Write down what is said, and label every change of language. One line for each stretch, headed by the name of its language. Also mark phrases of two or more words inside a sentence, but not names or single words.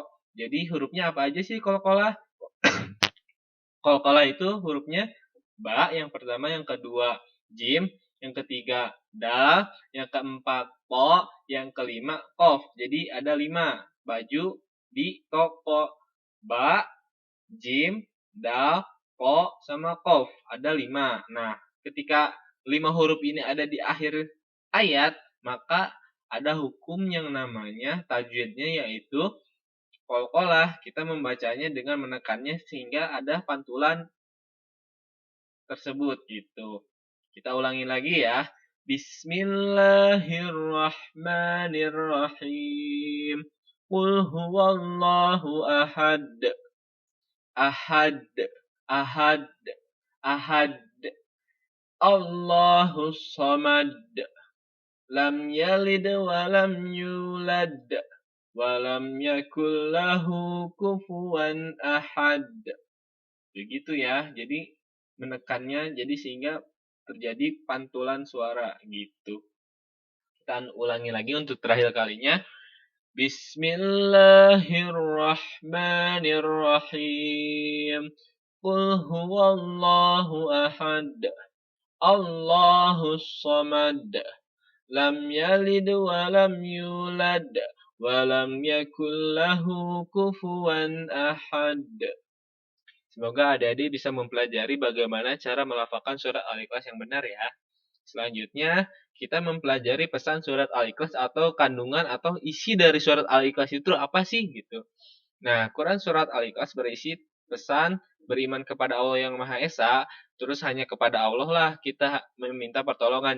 Indonesian: Jadi hurufnya apa aja sih qalqalah? Qalqalah itu hurufnya ba yang pertama, yang kedua jim, yang ketiga dal, yang keempat po, yang kelima qaf. Jadi ada 5. Baju di toko. Ba, jim, dal, ko, sama qaf. Ada 5. Nah, ketika 5 huruf ini ada di akhir ayat, maka ada hukum yang namanya tajwidnya, yaitu qalqalah. Kita membacanya dengan menekannya sehingga ada pantulan tersebut gitu. Kita ulangi lagi ya.
Arabic: Bismillahirrahmanirrahim. قل هو الله أحد. أحد، أحد، أحد. الله الصمد. لم يلد ولم يولد ولم يكن له كفوا أحد.
Indonesian: Begitu ya. Jadi menekannya jadi sehingga terjadi pantulan suara gitu. Kita ulangi lagi untuk terakhir kalinya.
Arabic: Bismillahirrahmanirrahim. قل هو الله أحد. الله الصمد. لم يلد ولم يولد ولم يكن له كفوا أحد.
Indonesian: Semoga adik-adik bisa mempelajari bagaimana cara melafalkan surat Al-Ikhlas yang benar ya. Selanjutnya, kita mempelajari pesan surat Al-Ikhlas atau kandungan atau isi dari surat Al-Ikhlas itu apa sih gitu. Nah, Quran surat Al-Ikhlas berisi pesan beriman kepada Allah yang Maha Esa, terus hanya kepada Allah lah kita meminta pertolongan.